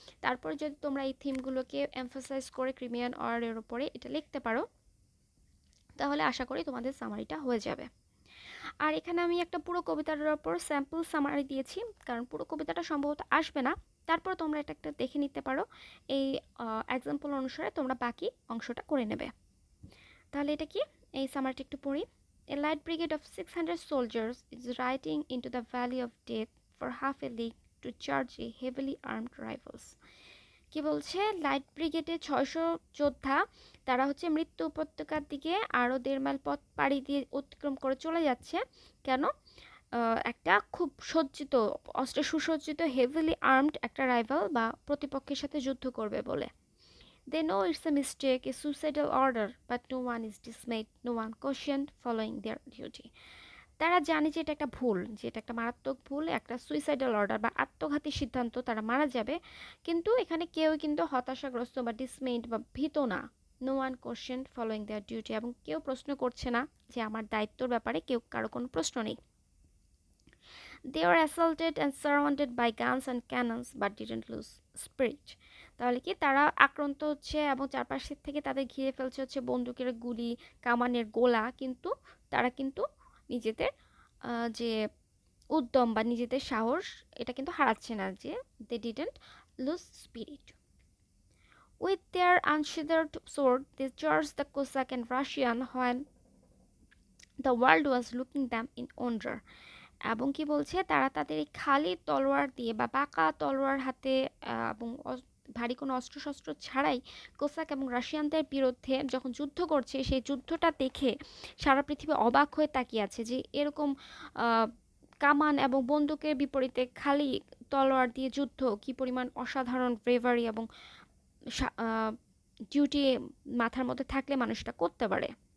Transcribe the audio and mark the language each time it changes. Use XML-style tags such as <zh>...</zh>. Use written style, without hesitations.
<bn>তারপরে যদি তোমরা এই থিমগুলোকে এমফাসাইজ করে ক্রিমিয়ান অর্ডারের ওপরে এটা লিখতে পারো, তাহলে আশা করি তোমাদের সামারিটা হয়ে যাবে। আর এখানে আমি একটা পুরো কবিতার ওপর স্যাম্পল সামারি দিয়েছি, কারণ পুরো কবিতাটা সম্ভবত আসবে না। তারপর তোমরা এটা একটা দেখে নিতে পারো, এই এক্সাম্পল অনুসারে তোমরা বাকি অংশটা করে নেবে। তাহলে এটা কি, এই সামারিটা একটু পড়ি।</bn> <en>A light brigade of 600 soldiers is riding into the valley of death for half a league to charge a heavily armed rivals.</en> <bn>কি বলছে? লাইট ব্রিগেডে 600 যোদ্ধা, তারা হচ্ছে মৃত্যু উপত্যকার দিকে আরও 1.5 মাইল পথ পাড়ি দিয়ে অতিক্রম করে চলে যাচ্ছে। কেন? একটা খুব সজ্জিত, অস্ত্রে সুসজ্জিত, হেভিলি আর্মড একটা রাইভাল বা প্রতিপক্ষের সাথে যুদ্ধ করবে বলে।</bn> <en>They know it's a mistake, a suicidal order, but no one is dismayed, no one cautioned following their duty.</en> <bn>তারা জানে যে এটা একটা ভুল, যে এটা একটা মারাত্মক ভুল, একটা সুইসাইডাল অর্ডার বা আত্মঘাতী সিদ্ধান্ত, তারা মারা যাবে। কিন্তু এখানে কেউ কিন্তু হতাশাগ্রস্ত বা ডিসমেইড বা ভীত না।</bn> <en>no one question following their duty,</en> <bn>এবং কেউ প্রশ্ন করছে না যে আমার দায়িত্বর ব্যাপারে কেউ, কারো কোনো প্রশ্ন নেই।</bn> <en>They were assaulted and surrounded by guns and cannons but didn't lose spirit.</en> <bn>তাহলে কি, তারা আক্রান্ত হচ্ছে এবং চারপাশের থেকে তাদের ঘিরে ফেলছে হচ্ছে বন্দুকের গুলি, কামানের গোলা, কিন্তু তারা কিন্তু নিজেদের যে উদ্যম বা নিজেদের সাহস, এটা কিন্তু হারাচ্ছে না, যে</bn> <en>they didn't lose spirit. With their unsheathed sword they charged the Cossack and Russian when the world was looking them in wonder.</en> <bn>এবং কি বলছে, তারা তাদের এই খালি তলোয়ার দিয়ে বা বাঁকা তলোয়ার হাতে এবং ভারী কোনো অস্ত্রশস্ত্র ছাড়াই কোসাক এবং রাশিয়ানদের বিরুদ্ধে যখন যুদ্ধ করছে, সেই যুদ্ধটা দেখে সারা পৃথিবী অবাক হয়ে তাকিয়ে আছে, যে এরকম কামান এবং বন্দুকের বিপরীতে খালি তলোয়ার দিয়ে যুদ্ধ কি পরিমাণ অসাধারণ ব্রেভারি এবং ডিউটি মাথার মধ্যে থাকলে মানুষটা করতে পারে।</bn>